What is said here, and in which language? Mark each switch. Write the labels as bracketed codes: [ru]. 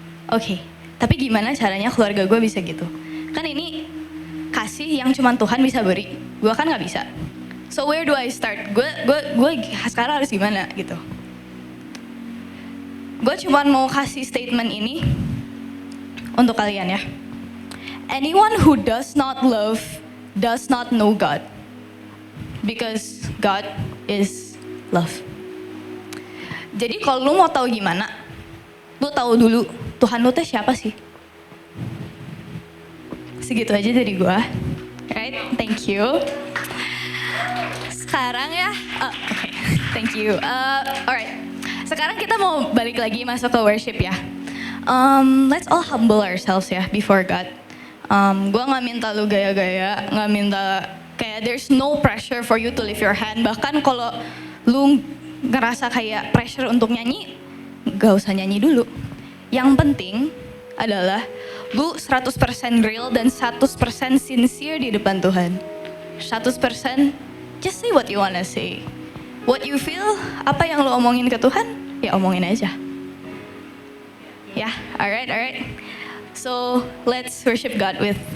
[id] Oke, tapi gimana caranya keluarga gue bisa gitu? Kan ini kasih yang cuma Tuhan bisa beri, gue kan gak bisa. [en] So where do I start? [id] Gue sekarang harus gimana gitu? Gue cuma mau kasih statement ini untuk kalian ya. [en] Anyone who does not love does not know God, because God is love. [id] Jadi kalau lu mau tahu gimana, lu tahu dulu Tuhan lu teh siapa sih? Segitu aja dari gue. [en] Right? Thank you. [id] Sekarang ya, okay. Thank you. Alright, sekarang kita mau balik lagi masuk ke worship ya. [en] Let's all humble ourselves ya before God. [id] Gue nggak minta lu gaya-gaya, nggak minta kayak [en] there's no pressure for you to lift your hand. [id] Bahkan kalau lu ngerasa kayak pressure untuk nyanyi, gak usah nyanyi dulu. Yang penting adalah lu 100% real dan 100% sincere di depan Tuhan. [en] 100% just say what you wanna say. What you feel, [id] apa yang lo omongin ke Tuhan, ya omongin aja. [en] Ya, alright. So, let's worship God with